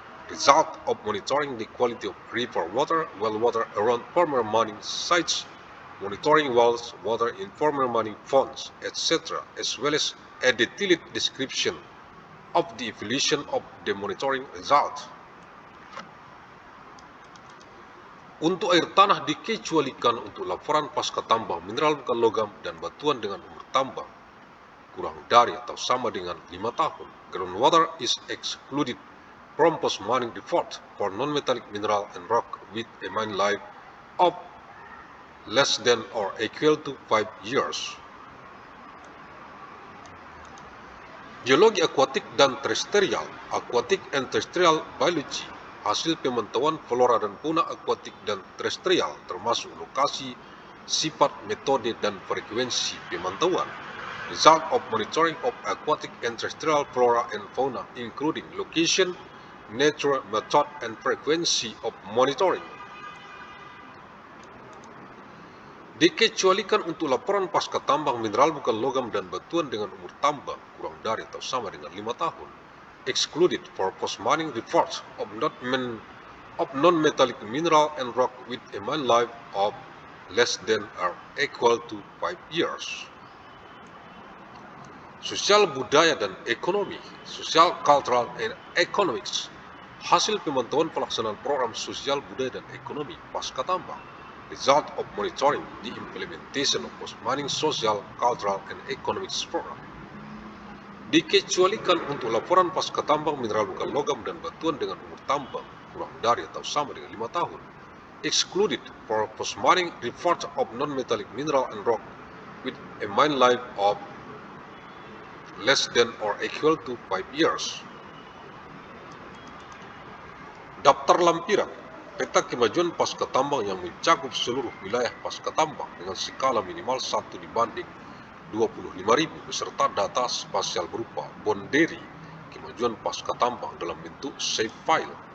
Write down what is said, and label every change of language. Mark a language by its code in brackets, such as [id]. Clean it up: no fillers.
[en] Result of monitoring the quality of river water, well water around former mining sites, monitoring wells, water in former mining ponds, etc., as well as a detailed description of the evaluation of the monitoring result. [id] Untuk air tanah dikecualikan untuk laporan pasca tambang mineral bukan logam dan batuan dengan umur tambang. kurang dari atau sama dengan 5 tahun. [en] Groundwater is excluded from post-mining report for non-metallic mineral and rock with a mine life of less than or equal to 5 years. [id] Geologi akuatik dan terestrial, [en] aquatic and terrestrial biology, [id] hasil pemantauan flora dan fauna akuatik dan terestrial termasuk lokasi, sifat, metode, dan frekuensi pemantauan. [en] Result of monitoring of aquatic and terrestrial flora and fauna including location, nature, method, and frequency of monitoring. [id] Dikecualikan untuk laporan pasca tambang mineral bukan logam dan batuan dengan umur tambang kurang dari atau sama dengan 5 tahun. [en] Excluded for post-mining reports of non-metallic mineral and rock with a mine life of less than or equal to 5 years. [id] Sosial budaya dan ekonomi, [en] social, cultural, and economics, [id] hasil pemantauan pelaksanaan program sosial budaya dan ekonomi pasca tambang. [en] Result of monitoring the implementation of post-mining social, cultural, and economics program. [id] Dikecualikan untuk laporan pasca tambang mineral bukan logam dan batuan dengan umur tambang kurang dari atau sama dengan 5 tahun. [en] Excluded for post-mining report of non-metallic mineral and rock with a mine life of less than or equal to 5 years. [id] Daftar lampiran peta kemajuan pasca tambang yang mencakup seluruh wilayah pasca tambang dengan skala minimal 1 dibanding 25.000 beserta data spasial berupa boundary kemajuan pasca tambang dalam bentuk save file.